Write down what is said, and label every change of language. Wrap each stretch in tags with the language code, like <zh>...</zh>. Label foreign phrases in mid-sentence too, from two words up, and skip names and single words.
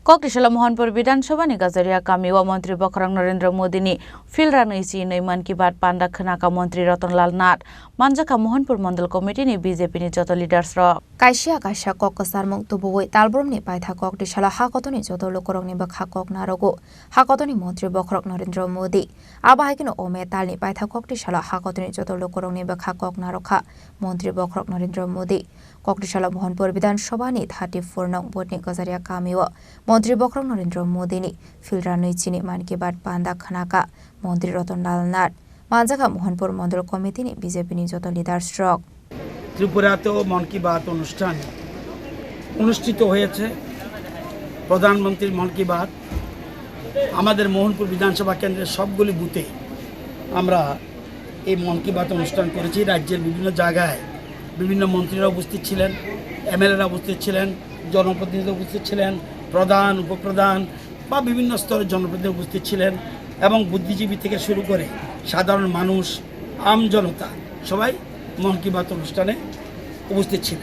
<trp>कक्टिशाला मोहनपुर विधानसभानि गाजारिया कामिवा मन्त्री बखरङ नरेन्द्र मोदीनि फिल्डरा नैसी नै मन की बात पान्डा खनाका मन्त्री रतनलाल नाथ मानजाका मोहनपुर मण्डल कमिटिनि बीजेपीनि जत लिडार्स र काइसिया कक्कसार मुक्तबुवै तालब्रमनि पाइथा कक्टिशाला हाकतनि जत लोकरङनि बखा कक नारगो हाकतनि मन्त्री बखरङ नरेन्द्र मोदी आबाहाकिन ओमे तालनि पाइथा कक्टिशाला हाकतनि जत लोकरङनि बखा कक नारखा मन्त्री बखरङ नरेन्द्र मोदी कक्टिशाला मोहनपुर विधानसभानि 34 नং बोर्डनि गाजारिया कामिवा मन्त्री बखरङ नरेन्द्र मोदीनि फिल्डरा नैचिनि मन की बात पान्डा खनाका मन्त्री रतनलाल नाथ मानजाका मोहनपुर मण्डल कमिटिनि बीजेपीनि जत লিডার্স রক</trp> <bn>ত্রিপুরাতেও মন কি বাত অনুষ্ঠান অনুষ্ঠিত হয়েছে। প্রধানমন্ত্রীর মন কি বাত আমাদের মোহনপুর বিধানসভা কেন্দ্রের সবগুলি বুথে আমরা এই মন কি বাত অনুষ্ঠান করেছি। রাজ্যের বিভিন্ন জায়গায় বিভিন্ন মন্ত্রীরা উপস্থিত ছিলেন, এমএলএরা উপস্থিত ছিলেন, জনপ্রতিনিধিরা উপস্থিত ছিলেন, প্রধান উপপ্রধান বা বিভিন্ন স্তরের জনপ্রতিনিধি উপস্থিত ছিলেন এবং বুদ্ধিজীবী থেকে শুরু করে সাধারণ মানুষ, আমজনতা সবাই মন কি বাত অনুষ্ঠানে উপস্থিত ছিলেন।</bn>